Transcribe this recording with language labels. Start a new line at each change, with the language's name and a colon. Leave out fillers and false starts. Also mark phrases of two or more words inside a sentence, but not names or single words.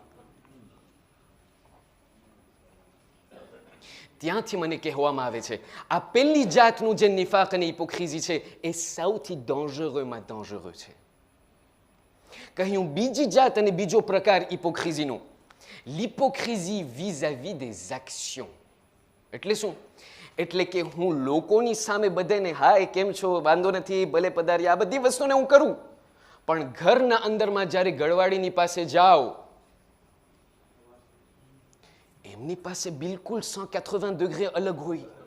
Gujarati: ત્યાંથી મને કહેવામાં આવે છે આ પહેલી જાતનું જે નિફાક અને હિપોક્રીઝી છે એ સૌથી ડેન્જરસમાં ડેન્જરસ છે. કહ્યું બીજી જાત અને બીજો પ્રકાર હિપોક્રીઝીનો,
French: l'hypocrisie vis-à-vis des actions.
Gujarati: એટલે શું? એટલે કે હું લોકોની સામે બધાને હાય કેમ છો, વાંધો નથી, ભલે પધારી, આ બધી વસ્તુને હું કરું, પણ ઘરના અંદરમાં જ્યારે ગળવાડીની પાસે જાઓ, એમની પાસે બિલકુલ 180 ડિગ્રી અલગ હોય.